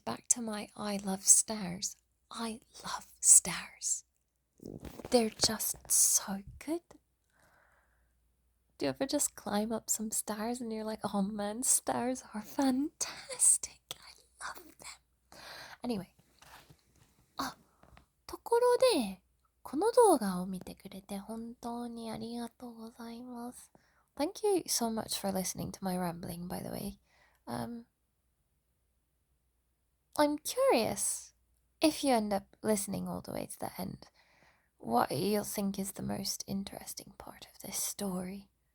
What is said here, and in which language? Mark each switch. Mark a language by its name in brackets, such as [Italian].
[English] Back to my I love stairs. I love stairs. They're just so good. Do you ever just climb up some stairs and you're like, oh man, stairs are fantastic. I love them. Anyway. [Japanese] ところで、この動画を見てくれて本当にありがとうございます。 [English] Thank you so much for listening to my rambling, by the way. I'm curious, if you end up listening all the way to the end, what you'll think is the most interesting part of this story.